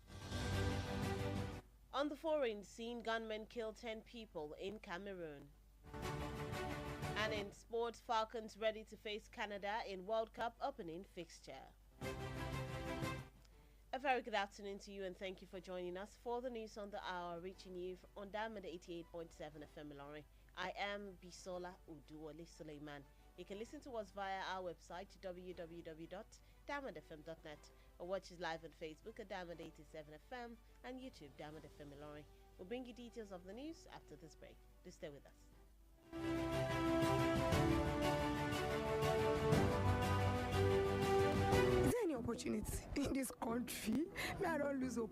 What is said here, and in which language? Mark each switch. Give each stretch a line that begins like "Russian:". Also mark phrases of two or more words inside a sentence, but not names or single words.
English: On the foreign scene, gunmen kill 10 people in Cameroon. And in sports, Falcons ready to face Canada in World Cup opening fixture. A very good afternoon to you and thank you for joining us for the news on the hour, reaching you on Diamond 88.7 FM Ilorin. I am Bisola Oduwole Suleiman. You can listen to us via our website www.diamondfm.net or watch us live on Facebook at Diamond 87 FM and YouTube Diamond FM Ilorin. We'll bring you details of the news after this break. Do stay with us. Any opportunity in this country, I don't lose hope.